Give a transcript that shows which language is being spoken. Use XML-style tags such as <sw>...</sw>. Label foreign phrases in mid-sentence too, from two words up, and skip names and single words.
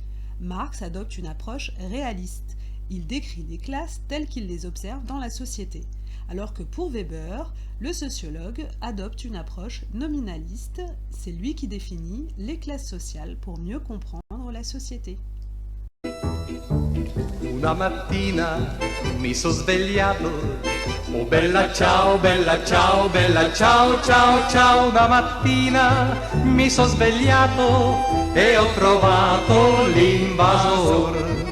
<fr>Marx adopte une approche réaliste. Il décrit les classes telles qu'il les observe dans la société, Alors que pour Weber, le sociologue adopte une approche nominaliste, c'est lui qui définit les classes sociales pour mieux comprendre la société.</fr> <it>Una mattina mi sono svegliato, oh bella ciao, bella ciao, bella ciao, ciao, ciao. Una mattina mi sono svegliato e ho trovato l'invasor.</it>